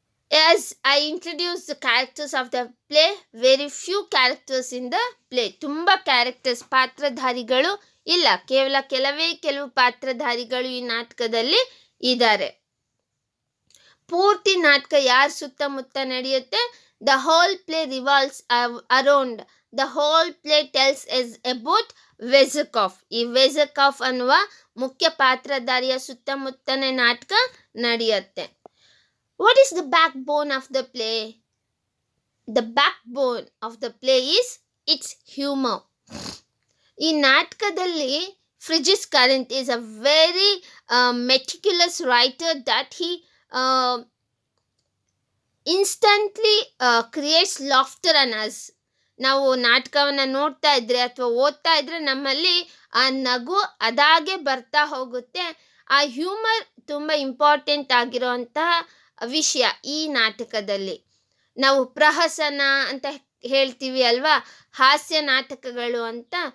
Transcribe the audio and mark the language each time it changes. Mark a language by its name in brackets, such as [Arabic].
[English] As I introduce the characters of the play, very few characters in the play. [Kannada] ತುಂಬ characters, ಪಾತ್ರಧಾರಿಗಳು ಇಲ್ಲ, ಕೆಲವು ಪಾತ್ರಧಾರಿಗಳು ಈ ನಾಟಕದಲ್ಲಿ ಇದ್ದಾರೆ. ಪೂರ್ತಿ ನಾಟಕ ಯಾರ ಸುತ್ತಮುತ್ತ ನಡೆಯುತ್ತೆ? [English] The whole play revolves around. The whole play tells us about Vezekov. [Kannada] ಈ ವೆಜಕಫ್ ಅನ್ನುವ ಮುಖ್ಯ ಪಾತ್ರಧಾರಿಯ ಸುತ್ತಮುತ್ತನೇ ನಾಟಕ ನಡೆಯುತ್ತೆ. [English] What is the backbone of the play? The backbone of the play is its humor. [Kannada] ಈ ನಾಟಕದಲ್ಲಿ [English] Frigyes Karint is a very meticulous writer that he instantly creates laughter on us. [Kannada] ನಾವು ನಾಟಕವನ್ನು ನೋಡ್ತಾ ಇದ್ರೆ ಅಥವಾ ಓದ್ತಾ ಇದ್ರೆ ನಮ್ಮಲ್ಲಿ ಆ ನಗು ಅದಾಗೆ ಬರ್ತಾ ಹೋಗುತ್ತೆ. ಆ ಹ್ಯೂಮರ್ ತುಂಬ ಇಂಪಾರ್ಟೆಂಟ್ ಆಗಿರೋಂತಹ ವಿಷಯ ಈ ನಾಟಕದಲ್ಲಿ. ನಾವು ಪ್ರಹಸನ ಅಂತ ಹೇಳ್ತೀವಿ ಅಲ್ವಾ, ಹಾಸ್ಯ ನಾಟಕಗಳು ಅಂತ.